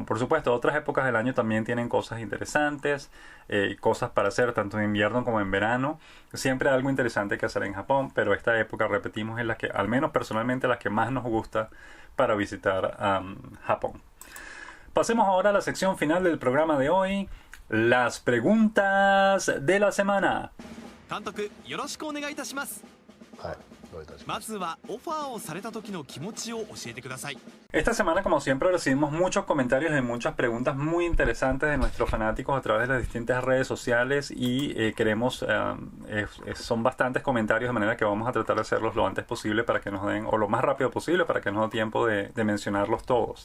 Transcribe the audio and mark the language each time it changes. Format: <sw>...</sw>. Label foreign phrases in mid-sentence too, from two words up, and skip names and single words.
<es>Por supuesto, otras épocas del año también tienen cosas interesantes, cosas para hacer tanto en invierno como en verano. Siempre hay algo interesante que hacer en Japón, pero esta época, repetimos, es la que, al menos personalmente, la que más nos gusta para visitar Japón. Pasemos ahora a la sección final del programa de hoy, las preguntas de la semana.</es> <ja>監督よろしくお願いいたします。はい、どういたしまます。ずはオファーをされた時の気持ちを教えてください。</ja> <es>Esta semana, como siempre, recibimos muchos comentarios y muchas preguntas muy interesantes de nuestros fanáticos a través de las distintas redes sociales y son bastantes comentarios, de manera que vamos a tratar de hacerlos lo antes posible para que nos den, o lo más rápido posible para que nos dé tiempo de mencionarlos todos.</es>